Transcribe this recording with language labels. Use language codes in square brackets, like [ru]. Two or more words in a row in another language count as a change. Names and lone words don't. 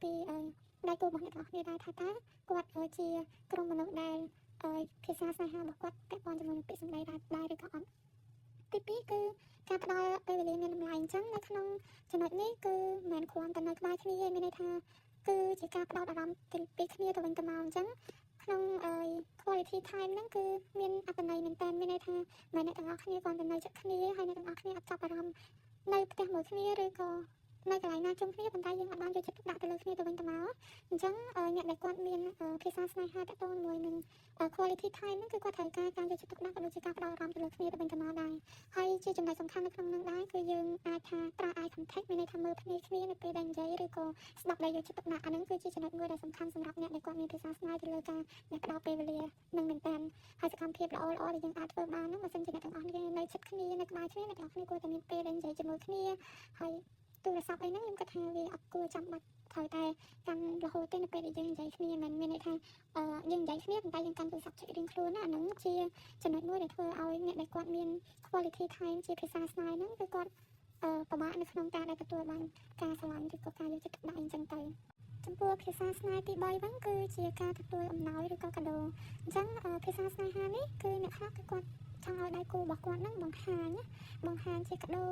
[km] ពីដៃគូរបស់អ្នកទាំងអស់គ្នាដែរថាតើគាត់ជាក្រុមមនុស្សដែលភាសាស្នេហារបស់គាត់ពាក់ព័ន្ធជាមួយនឹងពាក្យសម្ដីដែរឬក៏អត់ទី2គឺ ការផ្ដល់ពេលវេលាមានតម្លៃអញ្ចឹងនៅក្នុងចំណុចនេះគឺមិនមែនគ្រាន់តែនៅក្បែរគ្នាទេមានន័យថាគឺជាការផ្ដោតអារម្មណ៍ពីគ្នាទៅវិញទៅមកអញ្ចឹងក្នុង [en] quality time [km] ហ្នឹងគឺមានអត្ថន័យមែនតើមានន័យថាមិនអ្នកទាំងអស់គ្នាគ្រាន់តែនៅជិតគ្នាហើយអ្នកទាំងអស់គ្នាអត់ចាប់អារម្មណ៍នៅផ្ទះមួយគ្នាឬក៏នៅកន្លែងណាជុំគ្នាប៉ុន្តែយើងអត់បានយកចិត្តទុកដាក់ទៅលើគ្នាទៅវិញទៅមកអញ្ចឹងអ្នកដែលគាត់មានភាសាស្នេហាតទៅមួយនឹង [en] quality time [km] ហ្នឹងគឺគាត់ត្រូវការយកចិត្តទុកដាក់ក៏ដូចជាការផ្ដោតអារម្មណ៍ទៅលើគ្នាទៅវិញទៅមកដែរហើយជាចំណុចសំខាន់នៅក្នុងនោះដែរគឺយើងអាចថាប្រើ [en] eye contact [km] មានន័យថាមើលភ្នែកគ្នានៅពេលដែលនិយាយឬក៏ស្ដាប់ដោយយកចិត្តទុកដាក់អាហ្នឹងគឺជាចំណុចមួយដែលសំខាន់សម្រាប់អ្នកដែលគាត់មានភាសាស្នេហ៍ទៅលើការផ្ដោតពេលវេលានឹងមែនតើហើយសកម្មភាពល្អៗដែលយើងអាចធ្វើបានហ្នឹងបើសិនជាអ្នកទាំងអស់គ្នានៅជិតគ្នានៅក្បែរគ្នាអ្នកទាំងអស់គ្នាគួរតែមានពេលដែលនិយាយជាមួយគ្នាហើយទូរស័ព្ទអីហ្នឹងខ្ញុំគិតថាវាអត់គួរចាំបាច់ត្រូវតែកាន់រហូតទេនៅពេលដែលយើងនិយាយ គ្នាមិនមានន័យថាយើងនិយាយគ្នាប៉ុន្តែយើងកាន់ទូរស័ព្ទចុចរៀងខ្លួនណាអាហ្នឹងជាចំណុចមួយដែលធ្វើឲ្យអ្នកដែលគាត់មាន [en] quality time [km] ជាភាសាស្នេហ៍ហ្នឹងគឺគាត់ពិបាកនៅក្នុងការដែលទទួលបានការស្រឡាញ់ឬក៏ការយកចិត្តទុកដាក់អីចឹងទៅចំពោះភាសាស្នេហ៍ទី3ហ្នឹងគឺជាការទទួលអំណោយឬក៏កាដូអញ្ចឹងភាសាស្នេហានេះគឺអ្នកខ្លះគឺគាត់ចង់ឲ្យដៃគូរបស់គាត់នឹងបង្ហាញជាកាដូ